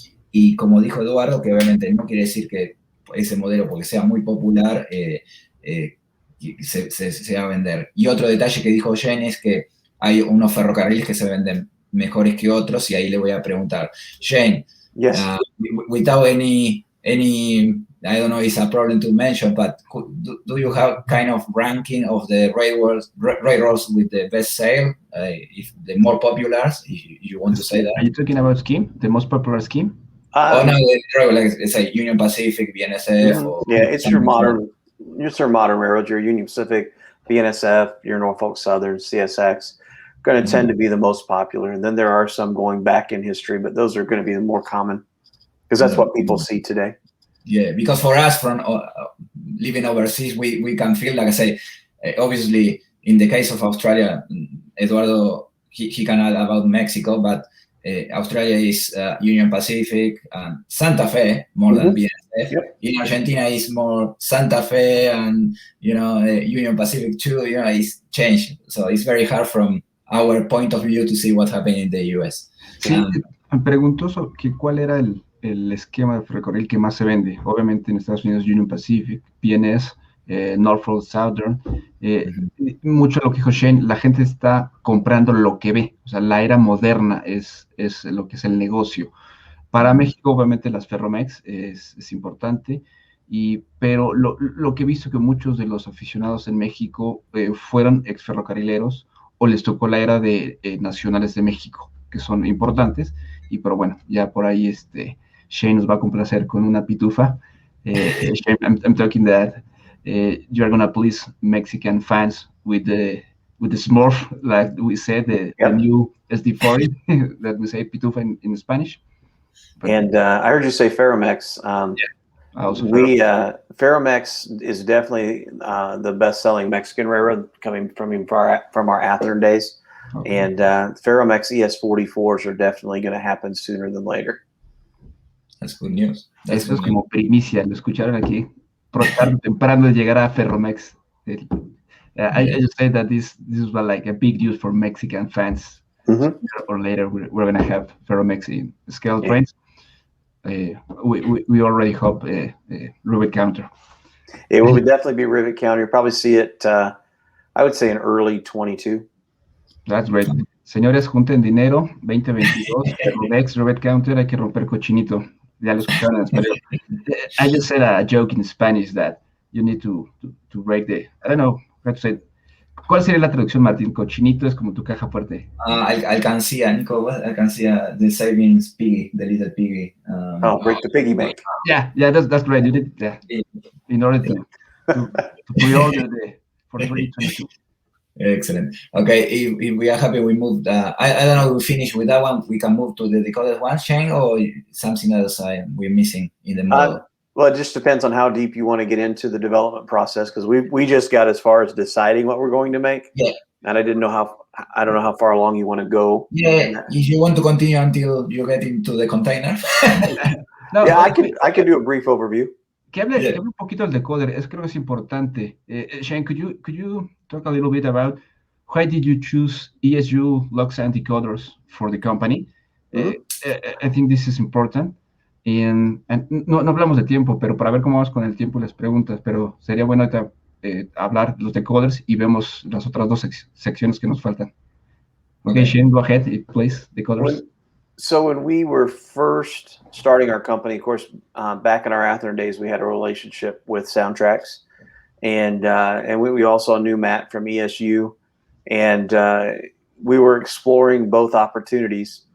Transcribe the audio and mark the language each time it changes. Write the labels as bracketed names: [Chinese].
[Spanish] Y como dijo Eduardo, que obviamente no quiere decir que ese modelo, porque sea muy popular, se va a vender. Y otro detalle que dijo Jane es que hay unos ferrocarriles que se venden mejores que otros, y ahí le voy a preguntar, Jane, [English] Yes. Without any, I don't know, it's a problem to mention, but do you have kind of ranking of the railroads with the best sale, if the more popular, if you want to say that? Are you talking about scheme, the most popular scheme? Oh no, it's like Union Pacific, BNSF. Mm-hmm. Or it's your modern railroads, your Union Pacific, BNSF, your Norfolk Southern, CSX, going to tend to be the most popular. And then there are some going back in history, but those are going to be the more common because that's what people see today. Yeah, because for us, from living overseas, we can feel, like I say, obviously, in the case of Australia, Eduardo, he can add about Mexico, but Australia is Union Pacific and Santa Fe more than BNSF. Yep. In Argentina, is more Santa Fe and, Union Pacific too. It's changed. So it's very hard from our point of view to see what happened in the US. [Spanish] Sí, me preguntó cuál era el esquema de ferrocarril que más se vende. Obviamente en Estados Unidos Union Pacific, BNS, Norfolk Southern. Mucho de lo que dijo Shane, la gente está comprando lo que ve. O sea, la era moderna es lo que es el negocio. Para México, obviamente, las Ferromex es importante, pero lo que he visto que muchos de los aficionados en México fueron exferrocarrileros o les tocó la era de nacionales de México, que son importantes, pero bueno, ya por ahí Shane nos va a complacer con una pitufa. [English] Shane, I'm talking that you're gonna please Mexican fans with the Smurf, like we said, the new SD40 that we say pitufa in Spanish. And I heard you say Ferromex. Ferromex is definitely the best-selling Mexican railroad coming from our Athearn days. Okay. And Ferromex ES44s are definitely going to happen sooner than later. That's good news. [Spanish] Eso es como primicia, lo escucharon aquí. Tarde temprano llegar a Ferromex. [English] I just say that this is like a big news for Mexican fans. Sooner or later, we're going to have Ferromex in ScaleTrains. We already hope rivet counter. It will definitely be rivet counter. You'll probably see it, I would say, in early 22. That's great. [Spanish] Señores, junten dinero, 2022, Ferromex, rivet counter, hay que romper cochinito. Ya lo escucharon en español. [English] I just said a joke in Spanish that you need to break the, I don't know how to say. [Spanish] ¿Cuál sería la traducción, Martín? Cochinito es como tu caja fuerte. Alcancía, Nico, alcancía, [English] the savings piggy, the little piggy. Break the piggy bank. Yeah, that's great. You need, in order to pre-order for 2022. Excellent. Okay, if we are happy, we moved. I don't know. We finish with that one. We can move to the decoded one, Shane, or something else we're missing in the model. Well, it just depends on how deep you want to get into the development process, because we just got as far as deciding what we're going to make. Yeah. And I don't know how far along you want to go. Yeah, if you want to continue until you get into the container. No, yeah, I could do a brief overview. [Spanish] Que hable un poquito del decoder, creo que es importante. [English] Shane, could you talk a little bit about why did you choose ESU locks and decoders for the company? I think this is important. [Spanish] No hablamos de tiempo, pero para ver cómo vamos con el tiempo y las preguntas, pero sería bueno hablar de los decoders y vemos las otras dos secciones que nos faltan. [English] Okay, Shane, go ahead, please, decoders. So when we were first starting our company, of course, back in our Athearn days, we had a relationship with Soundtracks, and we also knew Matt from ESU, and we were exploring both opportunities.